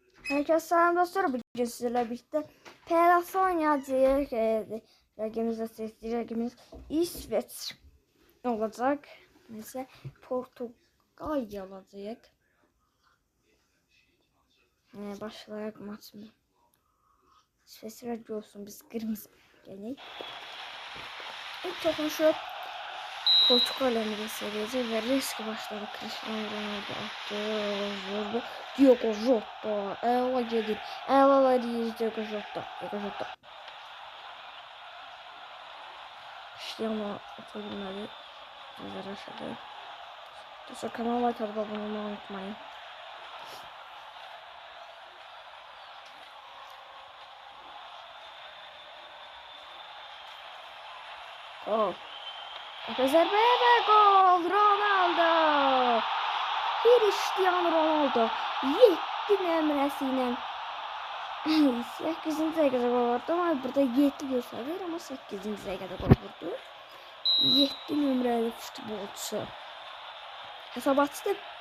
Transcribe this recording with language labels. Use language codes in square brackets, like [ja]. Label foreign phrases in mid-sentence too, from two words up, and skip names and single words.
[tr] Herkese selam dostlar. Bugün sizlerle birlikte PLS oynayacağız. [az] Rəqibimizlə seçdiyi rəqibimiz İsveç olacaq. Neyse Portuqaliya olacaq. Başlayaq maçımı. İsveç rəqib olsun, biz qırmızı gələk. İlk toxunuşu Portuqaliya seriyəcək və risk başladı. Cristiano Ronaldo attı. Diogo Jota. Əla gedir. Əla deyir Diogo Jota. Cristiano ata bilmədi. Nəzər aşağı. Dostlar kanala [tr] like atıp abone olmayı unutmayın. [az] Gol. Zərbə və gol. Ronaldo. Cristiano Ronaldo 7 nömrəsi ilə 8-ci dəqiqədə gol vurdu, amma burada 7 göstərir, amma 8-ci dəqiqədə gol vurdu. 7 nömrəli futbolçu. Hesabatçıdır.